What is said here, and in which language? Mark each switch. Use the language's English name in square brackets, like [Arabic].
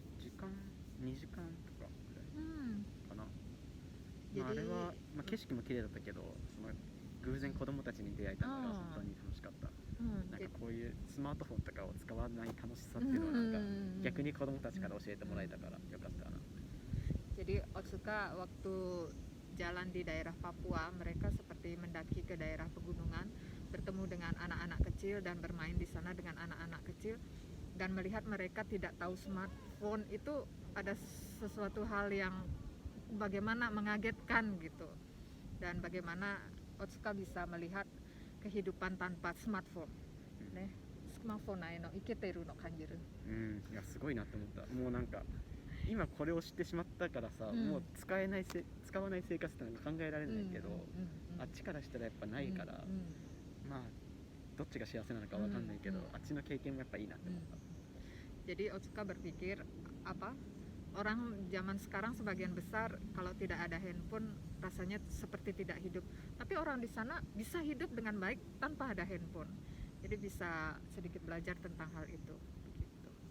[Japanese] 時間2時間とかぐらいかな。あれは、景色も綺麗だったけど、その偶然子供たちに出会えたのが本当に楽しかった。なんかこういうスマートフォンとかを使わない楽しさっていうのはなんか逆に子供たちから教えてもらえたからよかったな。 [Indonesian] Jadi Otsuka waktu jalan di daerah Papua, mereka seperti mendaki ke daerah pegunungan, bertemu dengan anak-anak kecil dan bermain di sana dengan anak-anak kecil, dan melihat mereka tidak tahu smartphone itu ada sesuatu hal yang bagaimana mengagetkan gitu, dan bagaimana Otsuka bisa melihat kehidupan tanpa smartphone. [Japanese] Smartphoneないのいけてるの感じる。いやすごいなって思った。もうなんか今これを知ってしまったからさ、もう使わない生活ってのが考えられないけど、あっちからしたらやっぱないから、まあどっちが幸せなのかわかんないけど、あっちの経験もやっぱいいなって思った。 [Indonesian] Jadi Otsuka berpikir orang zaman sekarang sebagian besar kalau tidak ada handphone rasanya seperti tidak hidup, tapi orang di sana bisa hidup dengan baik tanpa ada handphone. Jadi bisa sedikit belajar tentang hal itu begitu.